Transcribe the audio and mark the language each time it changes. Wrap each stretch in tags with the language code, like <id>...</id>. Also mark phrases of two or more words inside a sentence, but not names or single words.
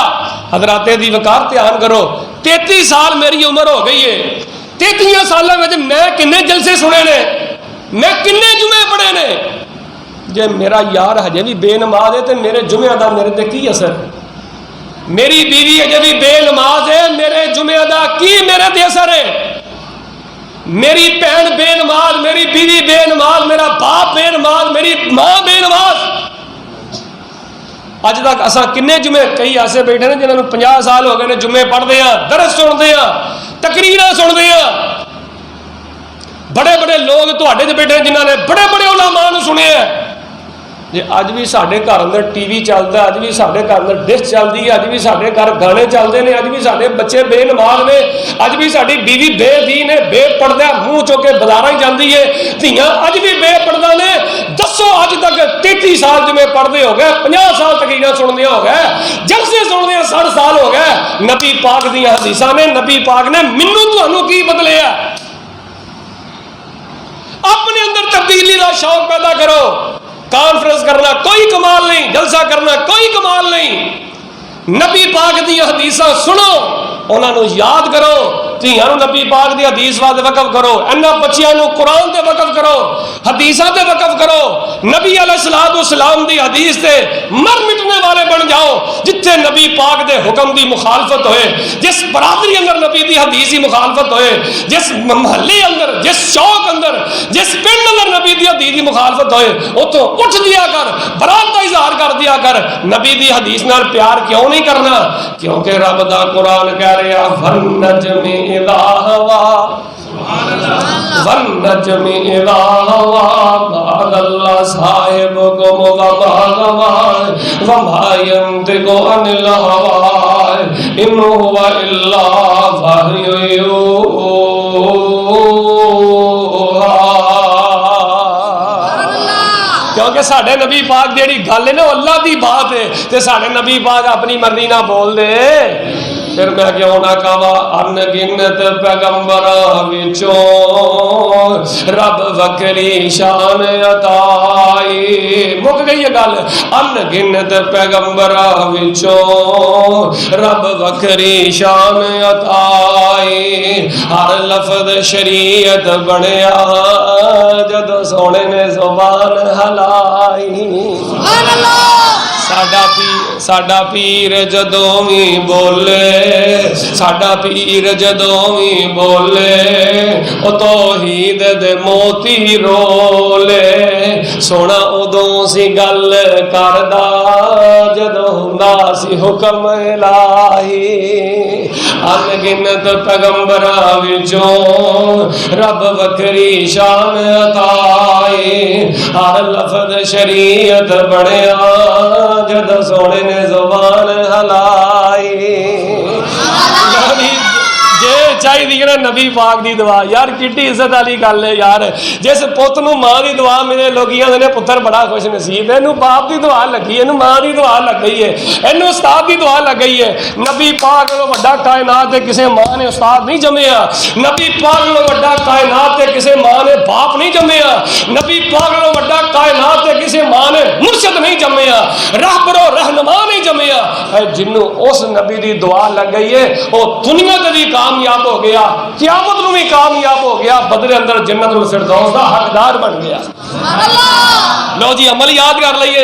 <pa>حضرات دی وقار دھیان کرو, 33 سال میری عمر ہو گئی ہے, 33 سالاں وچ میں کنے جلسے سنے نے, میں کنے جمعے پڑھے نے. جے میرا یار ہجے بھی بے نماز ہے تے میرے جمعہ دا میرے تے کی اثر, میری بیوی ہجے بھی بے نماز ہے, میرے جمعہ دا کی میرے تے اثر ہے. میری بہن بے نماز، میری بیوی بے نماز، میرا باپ بے نماز، میری ماں بے نماز. اج تک اساں کنے جمعے، کئی ایسے بیٹھے نے جنہوں نے 50 سال ہو گئے نے</pa> <ur>جمعے پڑھتے ہیں، درس سنتے ہیں، تقریراں سنتے ہیں.</ur> <pa>بڑے بڑے لوگ تواڈے تے بیٹھے جنہوں نے بڑے بڑے علماء نوں سنے ہیں. جی اج بھی سارے گھر اندر ٹی وی چلتا ہے، اج بھی سارے گھر اندر ڈش چلتی ہے، اج بھی سارے گھر گانے چلتے ہیں، اج بھی سارے بچے بے نماز نے، اج بھی ساری بیوی بے دین ہے، بے پردہ منہ چو کے بازار جاتی ہے، دھیاں اج بھی بے پردہ نے. دسو اج تک 33 سال جمعے پڑھتے ہو گئے، 50 سال تقریراں سنتے ہو گئے، جلسے سنتے 60 سال ہو گئے. نبی پاک دیاں حدیثاں نے، نبی پاک نے مینوں تانوں کی بدلیا؟</pa> <ur>اپنے اندر تبدیلی کا شوق پیدا کرو. کانفرنس کرنا کوئی کمال نہیں، جلسہ کرنا کوئی کمال نہیں.</ur> <pa>نبی پاک دی حدیثاں سنو، انہاں نو یاد کرو، دھیاں نو نبی پاک دی حدیث واسطے وقف کرو، انہاں بچیاں نو قرآن تے وقف کرو، حدیثاں تے وقف کرو. نبی</pa> <ar>علیہ الصلوۃ والسلام</ar> <pa>دی حدیث تے مر مٹنے والے بن جاؤ. جتھے نبی پاک دے حکم دی مخالفت ہوئے، جس برادری اندر نبی دی حدیث دی مخالفت ہوئے، جس محلے اندر، جس چوک اندر، جس پنڈ اندر نبی دی حدیث دی مخالفت ہوئے، اتوں اٹھ دیا کر، برات کا اظہار کر دیا کر. نبی دی حدیث نال پیار کیوں نہیں کرنا؟ کیونکہ رب دا قرآن کہہ رہا</pa> <ar>وَالنَّجْمِ إِذَا هَوَىٰ وَالنَّجْمِ إِذَا هَوَىٰ مَا ضَلَّ صَاحِبُكُمْ وَمَا غَوَىٰ وَمَا يَنطِقُ عَنِ الْهَوَىٰ إِنْ هُوَ إِلَّا وَحْيٌ يُوحَىٰ.</ar> <pa>کیونکہ ساڈے نبی پاک جیڑی گل ہے نا اللہ دی بات ہے، تے ساڈے نبی پاک اپنی مرضی نہ بول دے. پھر میں کیوں نہ کہا ان گنت پیغمبراں وچوں رب وکری شان عطائی. مک گئی یہ گل. ان گنت پیغمبراں وچوں رب وکری شان عطائی. ہر لفظ شریعت بنیا جدو سونے نے زبان ہلائی.</pa> <ar>سبحان اللہ.</ar> <pa>ساڈا پیر جدوں وی بولے، ساڈا پیر جدوں وی بولے، او توحید دے موتی رولے. سونا ادوں سی گل کردا جدوں ہوندا سی حکم الہی. ان گنت پیغمبراں وچوں رب وکری شان عطائی. ہر لفظ شریعت بنیا جد سونے نے زبان ہلائی. چاہیے نا نبی پاک دی دعا. یار کیڈی عزت والی گل ہے یار. جس پت نو ماں دی دعا ملے لوگیاں نے پتر بڑا خوش نصیب ہے. اینو باپ دی دعا لگی ہے، اینو ماں دی دعا لگ گئی ہے، اینو استاد دی دعا لگ گئی ہے. نبی پاک نو وڈا کائنات تے کسے ماں نے استاد نہیں جمیا. نبی پاک نو وڈا کائنات تے کسے ماں نے باپ نہیں جمیا. نبی پاک نو وڈا کائنات تے کسے ماں نے مرشد نہیں جمیا، راہبر و رہنما نہیں جمیا. جنوں اس نبی دی دعا لگ گئی ہے او دنیا تے بھی کامیاب ہو گیا، قیامت میں بھی کامیاب ہو گیا، بدر اندر جنت الفردوس دا حقدار بن گیا. لو جی عمل یاد کر لئیے.</pa>